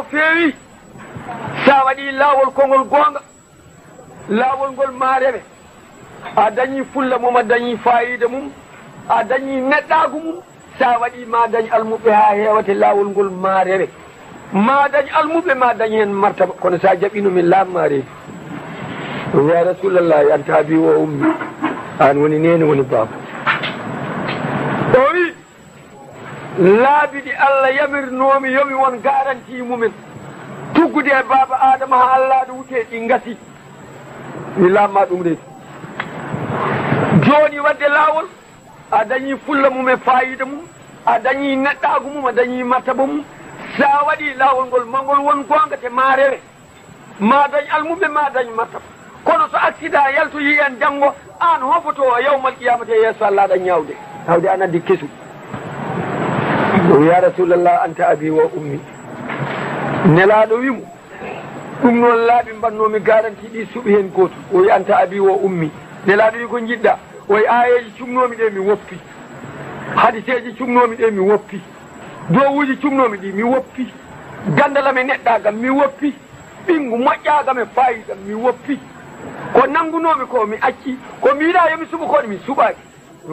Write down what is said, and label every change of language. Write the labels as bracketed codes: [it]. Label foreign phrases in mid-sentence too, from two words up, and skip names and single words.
[ff] feewi sa waɗi laawol kongol goonga laawol ngol maareɓe a dañi fulla mum a dañi fayida mum a dañi neɗɗaagu mum sa waɗi ma dañ almuɓe ha heewate laawol ngol maareɓe ma dañ almuɓe ma dañ hen martaba kono sa jaɓino min laammareedu [ar] يا رسول الله أنت أبي و أمي [ff] an woni nene woni baaba o wi laabi ɗi allah yamirnomi yomi won garanti mumen tuggude e baaba adama ha allah ɗo wute ɗi ngasi mi laamma ɗum reedu joni wadde laawol a dañi fulla mum e fayida mum a dañi neɗɗaagu mum a dañi martaba mum sa waɗi laawol ngol mangol won gonga te ma rewe ma dañ almuɓe ma dañ martaba kono so accident yaltoyi en janngo an hofoto [ar] يوم القيامة [ff] yeeso allah aɗa ñawde tawde an addi kesu [ar] يا رسول الله أنت أبي وأمي [ff] nelaɗo wimo ɗum noon laaɓi mbannomi garanti ɗi suuɓi hen goto o wi [ar] أنت أبي وأمي [ff] nelaɗo wi ko jiɗɗa oye ayeji cumnomi ɗe mi woppi hadiseji cumnomi ɗe mi woppi dowuji cumnomi ɗi mi woppi gandalame neɗɗagam mi woppi ɓingu moƴƴagam e fayidam mi woppi ko nangunomi ko mi acci ko mbiɗa yomi suɓo koɗe mi suɓaki mi